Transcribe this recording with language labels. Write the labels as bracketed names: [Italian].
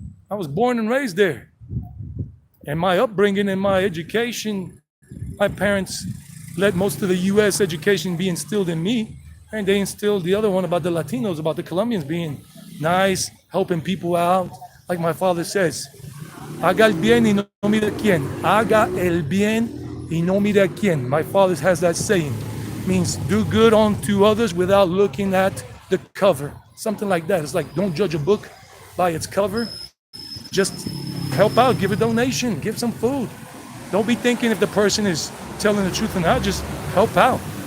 [English] I was born and raised there. And my upbringing and my education, my parents let most of the US education be instilled in me, and they instilled the other one about the Latinos, about the Colombians being nice, helping people out. [Spanish] Like my father says, haga el bien y no mire quién. Haga el bien y no mire quién. [English] My father has that saying. It means do good unto others without looking at the cover. Something like that. It's like don't judge a book by its cover. Just help out, give a donation, give some food. Don't be thinking if the person is telling the truth or not, just help out.